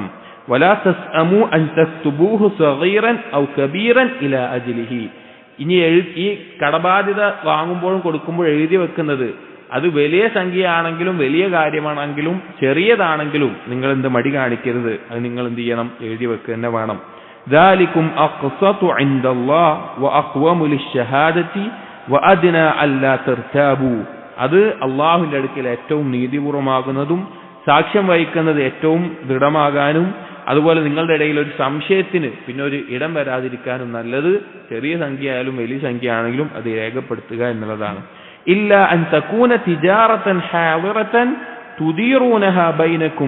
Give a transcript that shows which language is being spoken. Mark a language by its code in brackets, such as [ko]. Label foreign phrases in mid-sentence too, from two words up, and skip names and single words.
[ar] ولا تسأموا أن تكتبوه صغيرا أو كبيرا إلى أجله. [ml] ഇനി ഈ കടബാധ്യത വാങ്ങുമ്പോഴും കൊടുക്കുമ്പോഴും എഴുതി വെക്കുന്നത് അത് വലിയ സംഖ്യയാണെങ്കിലും വലിയ കാര്യമാണെങ്കിലും ചെറിയതാണെങ്കിലും നിങ്ങൾ എന്ത് മടി കാണിക്കരുത്, അത് നിങ്ങൾ എന്ത് ചെയ്യണം, എഴുതി വെക്കുക തന്നെ വേണം. [ar] ذلكم أقسط عند الله وأقوم للشهادة وأدنى ألا ترتابوا. [ml] അത് അള്ളാഹുവിന്റെ അടുക്കൽ ഏറ്റവും നീതിപൂർവമാകുന്നതും സാക്ഷ്യം വഹിക്കുന്നത് ഏറ്റവും ദൃഢമാകാനും അതുപോലെ നിങ്ങളുടെ ഇടയിൽ ഒരു സംശയത്തിന് പിന്നെ ഒരു ഇടം വരാതിരിക്കാനും നല്ലത് ചെറിയ സംഖ്യ ആയാലും വലിയ സംഖ്യ ആണെങ്കിലും അത് രേഖപ്പെടുത്തുക എന്നുള്ളതാണ്. [ar] إلا أن تكون تجارة حاضرة تديرونها بينكم.